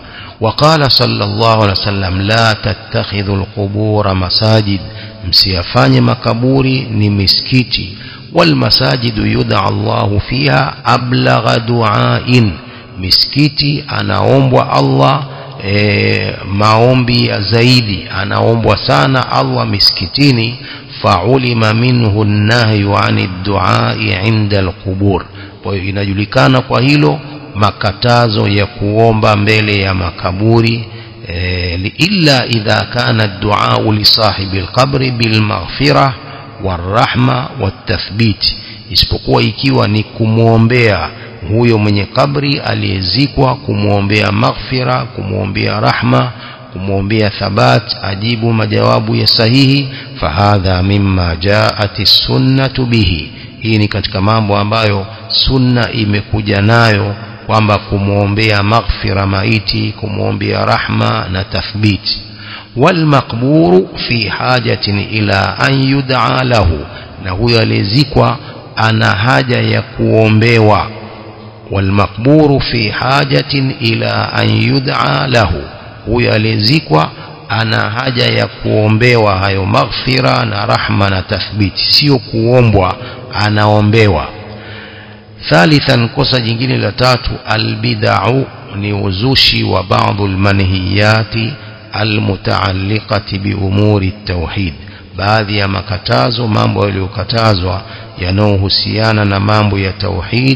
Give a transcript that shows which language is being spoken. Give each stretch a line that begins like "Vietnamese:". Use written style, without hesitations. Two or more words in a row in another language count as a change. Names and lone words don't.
Arabic: وقال صلى الله عليه وسلم لا تتخذوا القبور مساجد,
Swahili: msiyafanye makaburi ni misikiti.
Arabic: والمساجد يدعى الله فيها أبلغ دعاء,
Swahili: misikiti anaombwa Allah maombi ya zaidi, anaombwa sana Allah misikitini.
Arabic: فعلم منه النهي عن الدعاء عند القبور,
Swahili: kwa hiyo inajulikana kwa hilo makatazo ya kuomba mbele ya makaburi.
Arabic: إلا إذا كان الدعاء لصاحب القبر بالمغفرة والرحمة والتثبيت,
Swahili: isipokuwa ikiwa ni kumuombea huyo mwenye kabri aliyezikwa, kumuombea maghfira, kumuombea rahma, kumuombea thabat, ajibu majawabu ya sahihi.
Arabic: فهذا مما جاءت السنة به,
Swahili: hii ni katika mambo ambayo sunna imekuja nayo, kwamba kumuombea maghfira maiti, kumuombea rahma na tathbit.
Arabic: والمقبور في حاجة إلى أن يدعى له,
Swahili: na huyo aliyezikwa ana haja ya kuombewa.
Arabic: والمقبور في حاجة إلى أن يدعى له,
Swahili: huyo aliyezikwa ana haja ya kuombewa hayo maghfira na rahma na tathbiti, sio kuombwa, anaombewa. Thalithan, kosa jingine la 3, albid'u, ni uzushi wa baadhi
Arabic: المنهيات المتعلقة بأمور التوحيد,
Swahili: baadhi ya makatazo, mambo yaliyokatazwa yanayohusiana na mambo ya tauhid.